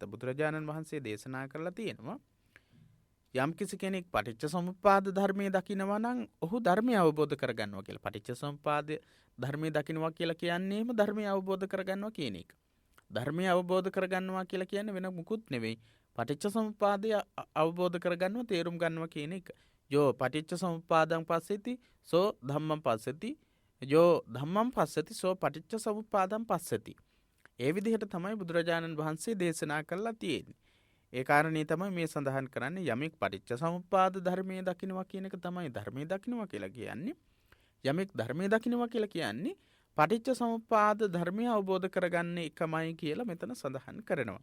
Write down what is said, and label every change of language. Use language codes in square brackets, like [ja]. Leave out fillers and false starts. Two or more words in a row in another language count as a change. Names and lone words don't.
[si] බුදුරජාණන් වහන්සේ දේශනා කරලා තියෙනවා යම් කිසි කෙනෙක් පටිච්ච සමුප්පාද ධර්මයේ දකිනවා නම් ඔහු ධර්මය අවබෝධ කරගන්නවා කියලා. පටිච්ච සමුප්පාද ධර්මයේ දකිනවා කියලා කියන්නේම ධර්මය අවබෝධ කරගන්නවා කියන එක. ධර්මය අවබෝධ කරගන්නවා කියලා කියන්නේ වෙන මුකුත් නෙවෙයි. පටිච්ච සමුප්පාදය අවබෝධ කරගන්නවා තේරුම් ගන්නවා කියන එක. [pi] යෝ පටිච්ච සමුප්පාදං පස්සති සෝ ධම්මං පස්සති යෝ ධම්මං පස්සති සෝ පටිච්ච සමුප්පාදං පස්සති. [si] ඒ විදිහට තමයි බුදුරජාණන් වහන්සේ දේශනා කළා තියෙන්නේ. ඒ කාරණේ තමයි මේ සඳහන් කරන්නේ යමෙක් පටිච්ච සමුප්පාද ධර්මයේ දකින්නවා කියන එක තමයි ධර්මයේ දකින්නවා කියලා කියන්නේ. යමෙක් ධර්මයේ දකින්නවා කියලා කියන්නේ පටිච්ච සමුප්පාද ධර්මය අවබෝධ කරගන්න එකමයි කියලා මෙතන සඳහන් කරනවා.